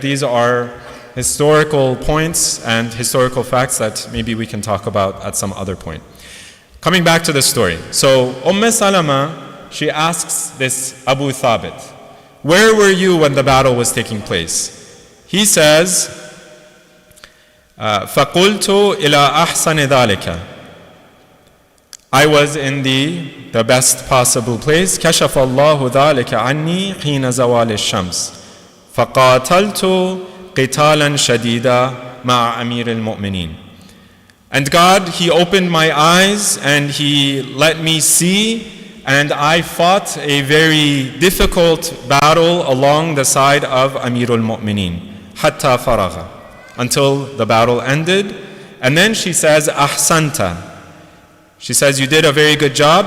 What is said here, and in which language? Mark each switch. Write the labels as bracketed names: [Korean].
[English] These are historical points and historical facts that maybe we can talk about at some other point. Coming back to the story. So Salama, she asks this Abu Thabit, where were you when the battle was taking place? He says, [Arabic] فَقُلْتُ إِلَىٰ أَحْسَنِ ذَلِكَ. [English] I was in the best possible place. [Arabic] كشف الله ذلك عني حين زوال الشمس فقاتلت قتالا شديدا مع أمير المؤمنين. [English] And God, He opened my eyes and He let me see, and I fought a very difficult battle along the side of Amirul Mu'mineen [Arabic] حتى فرغ, [English] until the battle ended. And then she says, [Arabic] أحسنت. [English] She says, you did a very good job.